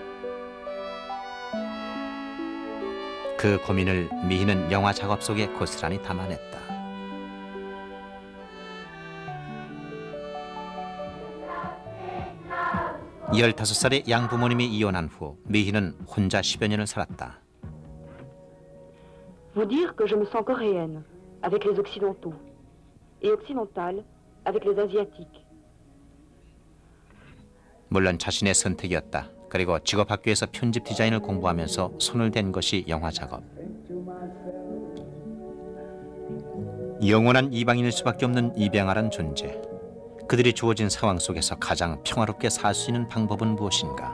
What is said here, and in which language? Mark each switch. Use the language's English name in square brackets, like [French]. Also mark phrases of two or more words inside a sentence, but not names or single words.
[Korean] 그 고민을 미희는 영화 작업 속에 고스란히 담아냈다. 열다섯 살의 양부모님이 이혼한 후 미희는 혼자 10여 년을 살았다. [French] Vous dire que je me sens coréenne avec les occidentaux et occidentale avec les asiatiques. [Korean] 물론 자신의 선택이었다. 그리고 직업학교에서 편집 디자인을 공부하면서 손을 댄 것이 영화 작업. 영원한 이방인일 수밖에 없는 입양아란 존재. 그들이 주어진 상황 속에서 가장 평화롭게 살 수 있는 방법은 무엇인가?